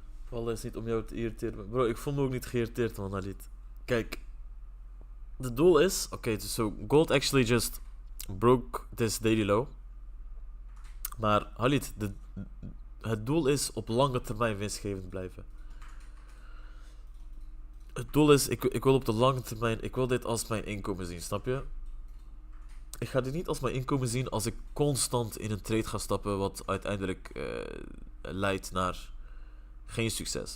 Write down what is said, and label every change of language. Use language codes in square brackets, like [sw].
[nl] Alles niet om jou te irriteren. Bro, ik voel me ook niet geïrriteerd man, Halit. Kijk. De doel is... [en] Oké, so gold actually just broke this daily low. [nl] Maar Halit, het doel is op lange termijn winstgevend blijven. Het doel is, ik wil op de lange termijn, ik wil dit als mijn inkomen zien, snap je? Ik ga dit niet als mijn inkomen zien als ik constant in een trade ga stappen wat uiteindelijk leidt naar geen succes.